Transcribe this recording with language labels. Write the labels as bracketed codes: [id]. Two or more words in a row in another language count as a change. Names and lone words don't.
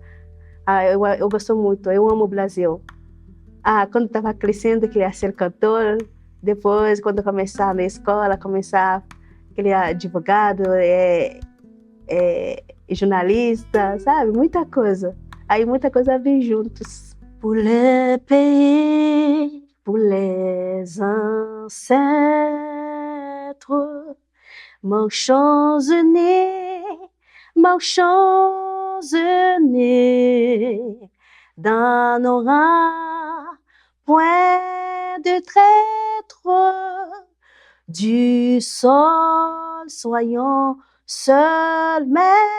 [pt] Eu gosto muito, eu amo o Brasil. Quando estava crescendo, queria ser cantor. Depois, quando começar na escola, queria advogado, jornalista, sabe? Muita coisa. Aí muita coisa vem juntos. [fr] pour le pays, pour les ancêtres, marchons unis, marchons unis, dans nos rangs, point de traître, du sol soyons seuls maîtres,